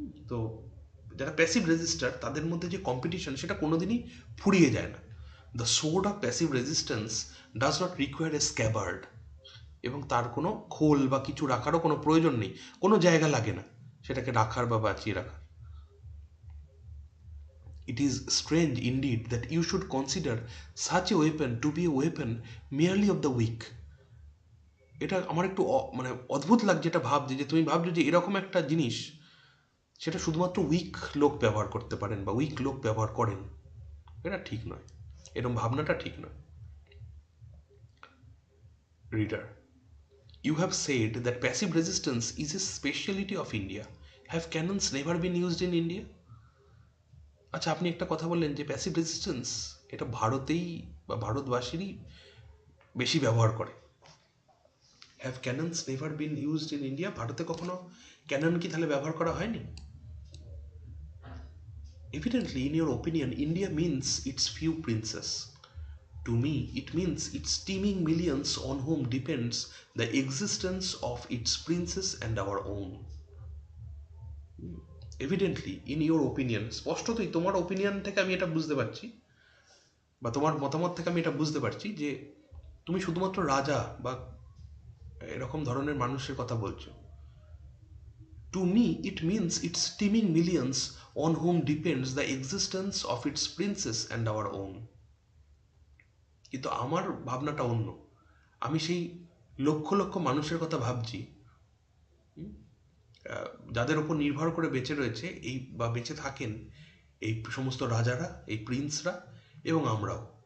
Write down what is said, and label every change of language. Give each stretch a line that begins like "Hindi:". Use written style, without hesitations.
Bangla: তো যারা passive register তাদের মধ্যে যে কম্পিটিশন সেটা কোনোদিনই ফুরিয়ে যায় না।
English: the sword of passive resistance does not require a scabbard,
Bangla: এবং তার কোনো খোল বা কিছু রাখারও কোনো প্রয়োজন নেই, কোনো জায়গা লাগে না সেটাকে রাখার বা বাঁচিয়ে রাখার।
English: It is strange indeed that you should consider such a weapon to be a weapon merely of the weak.
Bangla: এটা আমার একটু মানে অদ্ভুত লাগছে, এটা ভাবছি যে তুমি ভাবছো যে এরকম একটা জিনিস সেটা শুধুমাত্র উইক লোক ব্যবহার করতে পারেন বা উইক লোক ব্যবহার করেন। এটা ঠিক নয়, এরকম ভাবনাটা ঠিক নয়।
English: Reader, you have said that passive resistance is a speciality of India. Have cannons never been used in India?
Bangla: আচ্ছা, আপনি একটা কথা বললেন যে প্যাসিভ রেজিস্ট্যান্স এটা ভারতেই বা ভারতবাসীরই বেশি ব্যবহার করে।
English: Have cannons never been used in India?
Bangla: ভারতে কখনো ক্যানন কি তাহলে ব্যবহার করা হয়নি?
English: Evidently in your opinion India means its few princes. To me, it means its teeming millions on whom depends the existence of its princes and our own. Evidently, in your opinion,
Bangla: স্পষ্টতই তোমার opinion থেকে আমি এটা বুঝতে পারছি, বা তোমার মতামত থেকে আমি এটা বুঝতে পারছি যে তুমি শুধুমাত্র রাজা বা এরকম ধরনের মানুষের কথা বলছো।
English: To me, it means its teeming millions on whom depends the existence of its princes and our own.
Bangla: কিন্তু আমার ভাবনাটা অন্য। আমি সেই লক্ষ লক্ষ মানুষের কথা ভাবছি যাদের ওপর নির্ভর করে বেঁচে রয়েছে এই বা বেঁচে থাকেন এই সমস্ত রাজারা, এই প্রিন্সরা এবং আমরাও।